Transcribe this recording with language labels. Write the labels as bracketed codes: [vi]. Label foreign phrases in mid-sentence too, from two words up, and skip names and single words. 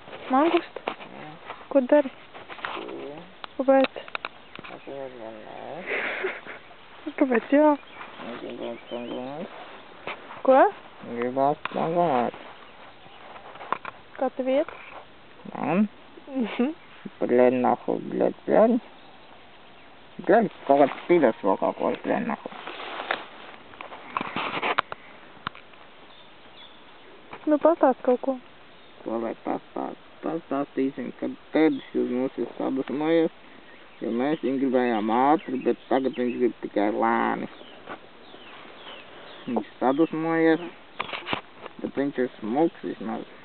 [lv] Mangustu? Ko dari? Kāpēc? Es nezinu. Kāpēc jā? Gribētu pagulēt. Ko? Gribētu pagulēt. Kā tev iet? Man? [ru] Блядь, нахуй, блядь. Блядь, какой-то пидорство какой-то, блядь, нахуй. [lv] Nu, pastāst kaut ko. Ko lai pastāstīsim, kad Tedis uz mums ir sadusmojies, jo mēs viņu gribējām ātri, bet tagad viņš grib tikai lēni. Viņš sadusmojies, bet viņš ir smuks vismaz.